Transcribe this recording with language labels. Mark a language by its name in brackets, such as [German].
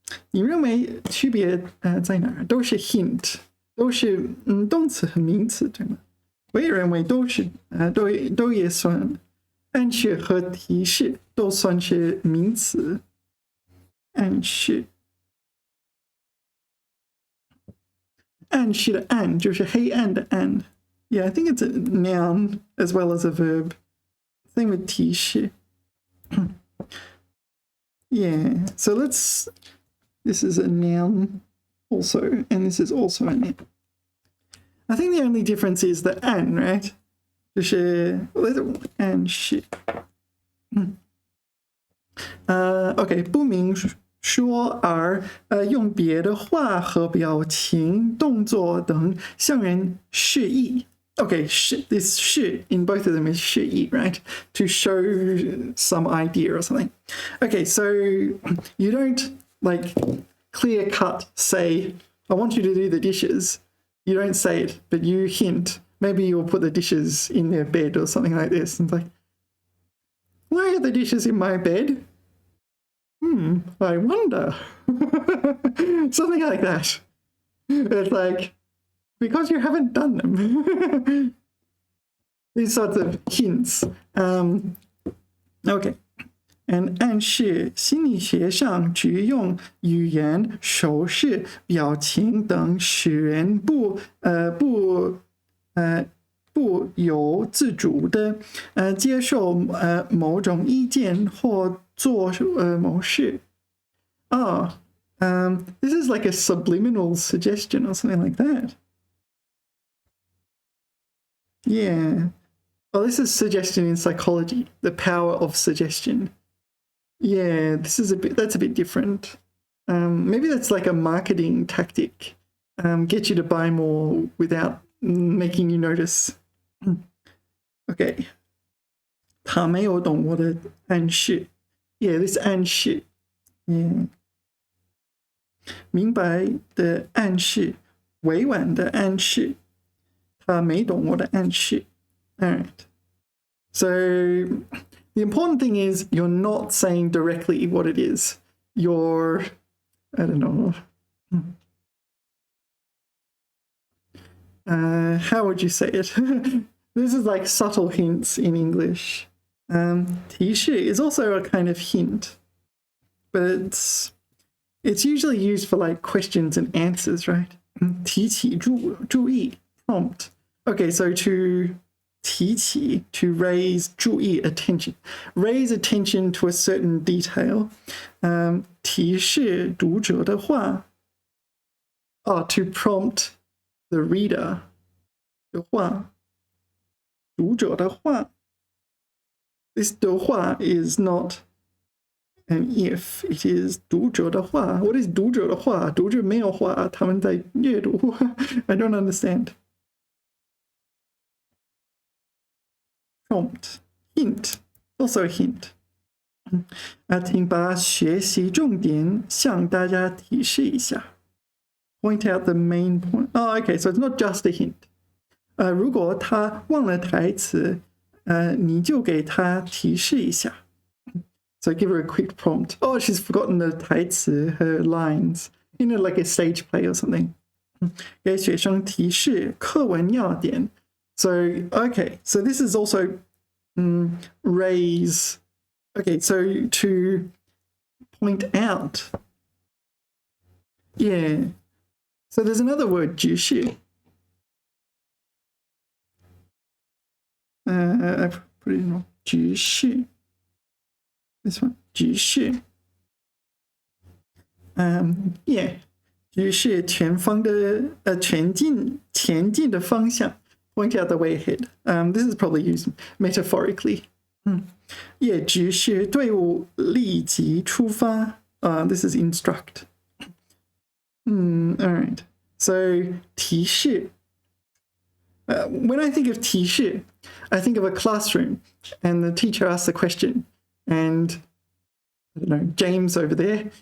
[Chinese] 你认为区别在哪儿？都是 hint， 都是动词和名词，对吗？我也认为都是都也算，暗示和提示都算是名词。暗示，暗示的暗就是黑暗的暗。 [English] Yeah, I think it's a noun as well as a verb. Same with 提示. Yeah, so this is a noun also, and this is also a noun. I think the only difference is the an, right? [Chinese] 就是暗示。 OK， 不明说而用别的话和表情、动作等向人示意。 [English] Okay, this 示 in both of them is 示意, right? To show some idea or something. Okay, so you don't like clear cut say, I want you to do the dishes. You don't say it, but you hint. Maybe you'll put the dishes in their bed or something like this. And it's like, why are the dishes in my bed? I wonder. Something like that. It's like, because you haven't done them. These sorts of hints. Okay. [Chinese] And 暗示心理学上只用语言、手势、表情等使人不由自主的接受某种意见或做某事。 [English] This is like a subliminal suggestion or something like that. Yeah. Well, this is suggestion in psychology, the power of suggestion. Yeah, that's a bit different. Maybe that's like a marketing tactic. Get you to buy more without making you notice. [Chinese] Okay. 他没有懂我的暗示。 [English] Yeah, this 暗示。 Yeah. [Chinese] 明白的暗示，委婉的暗示。他没懂我的暗示。 [English] All right. So the important thing is you're not saying directly what it is. You're, I don't know. How would you say it? This is like subtle hints in English. 提示 is also a kind of hint, but it's usually used for like questions and answers, right? [Chinese] 提起注意 [English] prompt. Okay, so to 提起 to raise 注意 attention, raise attention to a certain detail. [Chinese] 提示读者的话 [English] to prompt the reader [Chinese] 的话，读者的话。 [English] This 的话 is not an if, it is [Chinese] 读者的话。 [English] What is [Chinese] 读者的话？读者没有话，他们在阅读。 [English] I don't understand. Prompt, hint, also a hint. [Chinese] 请把学习重点向大家提示一下。 [English] Point out the main point. Oh, okay, so it's not just a hint. [Chinese] 如果他忘了台词，你就给他提示一下。 [English] So give her a quick prompt. Oh, she's forgotten the 台词 her lines. You know, like a stage play or something. [Chinese] 给学生提示课文要点。 [English] So, okay, so this is also raise. Okay, so to point out. Yeah. So there's another word, 指示. I've put it in wrong. 指示.This one, 指示. [Chinese] Yeah. 指示前进的方向。 [English] point out the way ahead. This is probably used metaphorically. [Chinese] 也只是队伍立即出发. [English] This is instruct. All right. So 提示. When I think of 提示, I think of a classroom and the teacher asks a question and I don't know, James over there.